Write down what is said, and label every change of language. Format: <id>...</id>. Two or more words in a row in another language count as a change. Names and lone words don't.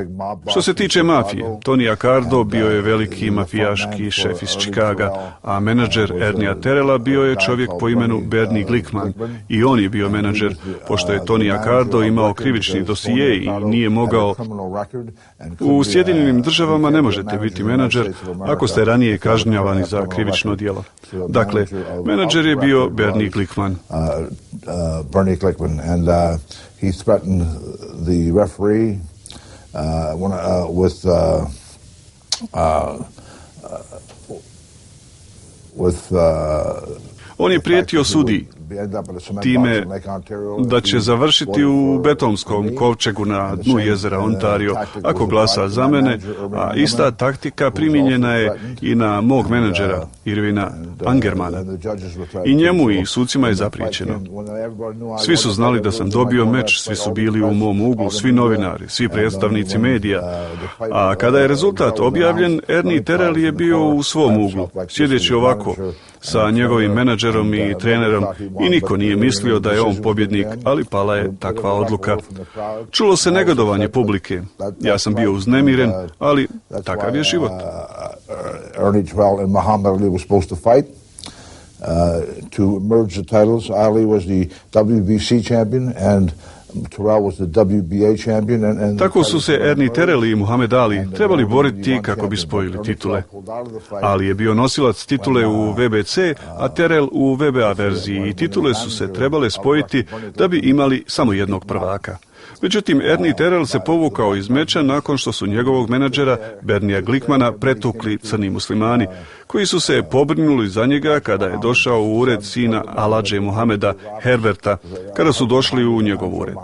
<bs>Što se tiče mafije, Tony Accardo bio je veliki mafijaški šef iz Chicaga, a menadžer Ernia Terrella bio je čovjek po imenu Bernie Glickman i on je bio menadžer, pošto je Tony Accardo imao krivični dosije i nije mogao. U Sjedinjenim državama ne možete biti menadžer ako ste ranije kažnjavani za krivično djelo. Dakle, menadžer je bio Bernie Glickman. Bernie Glickman,</bs> <en>and he threatened the referee</en> <bs>On je prijetio sudiji time da će završiti u betonskom kovčegu na dnu jezera Ontario ako glasa za mene, a ista taktika primijenjena je i na mog menadžera Irvina Angermana. I njemu i sucima je zapriječeno. Svi su znali da sam dobio meč, svi su bili u mom uglu, svi novinari, svi predstavnici medija. A kada je rezultat objavljen, Ernie Terrell je bio u svom uglu, sjedeći ovako sa njegovim menadžerom i trenerom, i niko nije mislio da je on pobjednik, ali pala je takva odluka. Čulo se negodovanje publike. Ja sam bio uznemiren, ali takav je život.</bs> <en>Ernie Terrell and Muhammad Ali were supposed to fight to merge the titles. Ali was the WBC champion and Terrell was the WBA champion.</en> <bs>Tako su se Ernie Terrell i Muhammed Ali trebali boriti kako bi spojili titule. Ali je bio nosilac titule u WBC, a Terrell u WBA verziji i titule su se trebale spojiti da bi imali samo jednog prvaka. Međutim, Ernie Terrell se povukao iz meča nakon što su njegovog menadžera Bernia Glickmana pretukli crni muslimani, koji su se pobrinuli za njega kada je došao u ured sina Aladže Muhameda, Herberta, kada su došli u njegov ured.</bs>